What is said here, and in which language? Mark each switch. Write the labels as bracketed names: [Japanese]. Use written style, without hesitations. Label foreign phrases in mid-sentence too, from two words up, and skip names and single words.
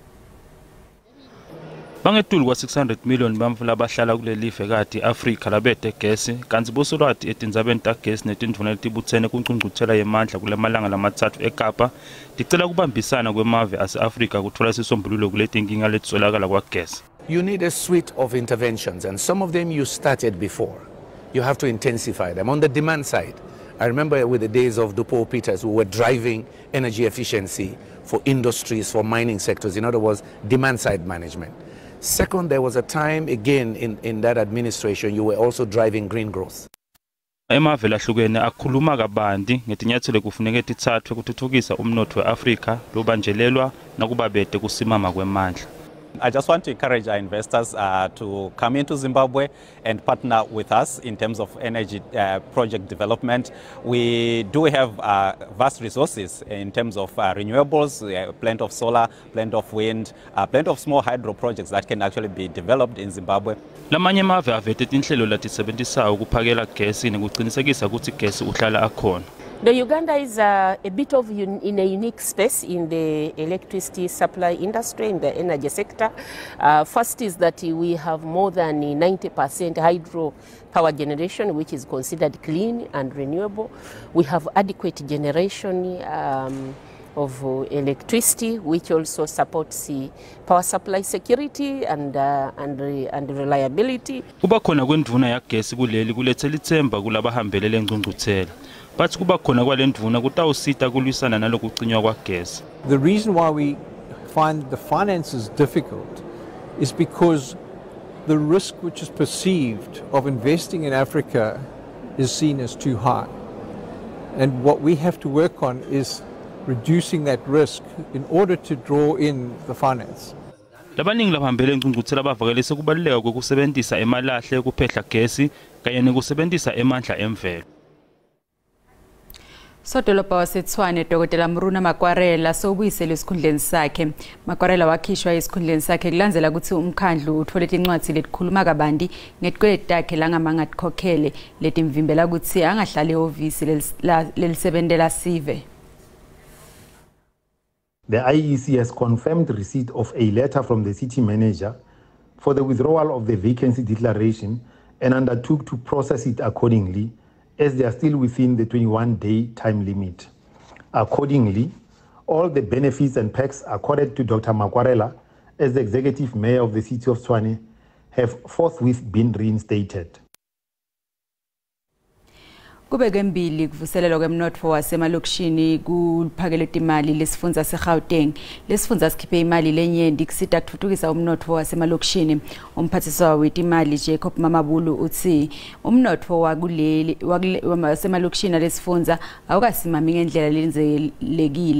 [Swati] Bangetulu kwa 600 million bantfu labahlala kule live kati Afrika labete gesi kanti bosolwati etindzabeni tagesi netindvuna letibutsene kuncungcutsela yemandla kule malanga lamathathu eKapa ticela kubambisana kwemave ase-Afrika kuthola isisombululo kule tinkinga letitsolakala kwagesi. [English] You need a suite of interventions and some of them you started before. You have to intensify them. On the demand side, I remember with the days of Paul Peters, we were driving energy efficiency for industries, for mining sectors. In other words, demand side management. Second, there was a time again in that administration you were also driving green growth. [Swati] Emave lahlukene akhuluma kabanti ngetinyathelo kufuneka tithathwe kuthuthukisa umnotho weAfrika lobanjelelwa nakubabete kusimama kwemandla. [English] I just want to encourage our investors to come into Zimbabwe and partner with us in terms of energy project development. We do have vast resources in terms of renewables, plenty of solar, plenty of wind, plenty of small hydro projects that can actually be developed in Zimbabwe. [Swati] Lamanye mave avete tinhlelo latisebenzisayo ukuphakela gesi nekuqinisekisa ukuthi gesi uhlala akhona. [English] The Uganda is a bit of in a unique space in the electricity supply industry, in the energy sector. First is that we have more than 90% hydro power generation, which is considered clean and renewable. We have adequate generation of electricity, which also supports the power supply security and reliability. [Swati] Kuba khona kwendvuna ya gesi kuleli kulethela ithemba kulabahambele lengcungcutsela. But kuba khona kwalendvuna kutawusita kulwisana nalokucinywa kwagesi. [English] The reason why we find the finances difficult is because the risk which is perceived of investing in Africa is seen as too high. And what we have to work on is reducing that risk in order to draw in the finance. [Swati] Labaningi labahambele ingcungcutsela bavakalise kubaluleka kokusebenzisa emalahle ukuphehla gesi kanye nekusebenzisa emandla emvelo. Sodolobha waseTshwane Dkt Murunwa Makwarela sobuyisele esikhundleni sakhe. Makwarela wakhishwa esikhundleni sakhe kulandzela ukuthi umkhandlu uthole incwadi letikhuluma kabanti ngetikweleti takhe langamanga tikhokhele letimvimbela ukuthi angahlali ehhovisi lelisebentela sive. [English] The IEC has confirmed receipt of a letter from the city manager for the withdrawal of the vacancy declaration and undertook to process it accordingly, as they are still within the 21-day time limit. Accordingly, all the benefits and perks accorded to Dr. Makwarela as the executive mayor of the city of Tshwane have forthwith been reinstated. [Swati] Kubeke mbili kuvuselelwa kwemnotfo wasemalokishini kuphakele timali lesifundza seGauteng. Lesifundza sikhiphe imali lenyenti kusita kutfutfukisa umnotfo wasemalokishini. Umphatsiswa wetimali Jacob Mamabulu uthi umnotfo wakuleli wasemalokishini lesifundza awukasimami ngendlela lenzelekile.